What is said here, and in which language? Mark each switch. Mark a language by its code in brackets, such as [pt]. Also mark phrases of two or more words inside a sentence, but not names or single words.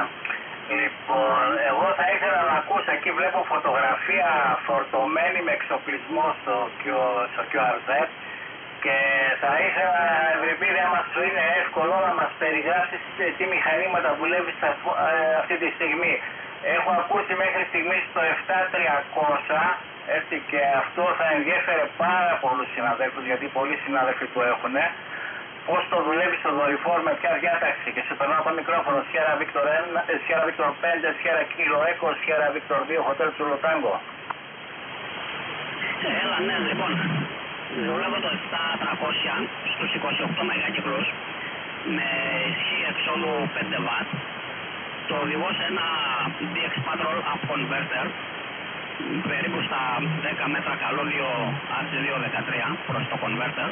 [el] Λοιπόν, εγώ θα ήθελα να ακούσω, εκεί βλέπω φωτογραφία φορτωμένη με εξοπλισμό στο QRZ και θα ήθελα, Ευρυπίδη, άμα σου είναι εύκολο να μας περιγράψεις τι μηχανήματα δουλεύεις αυτή τη στιγμή. Έχω ακούσει μέχρι στιγμής το 7300, έτσι, και αυτό θα ενδιέφερε πάρα πολλούς συναδέλφους, γιατί πολλοί συνάδελφοι το έχουν. Πώς το δουλεύει στο δορυφόρο, με ποια διάταξη, και σου περνάω το μικρόφωνο. Sierra Victor 1, Sierra Victor 5, Sierra Kilo Echo, Sierra Victor 2, Hotel Zulu Tango. Έλα, ναι, λοιπόν. Δουλεύω το 7300 στους 28 μεγακύκλους με ισχύ εξόδου 5 W. Το οδηγώ σε ένα DX Patrol Up Converter περίπου στα 10 μέτρα καλώδιο RC213 προς το converter.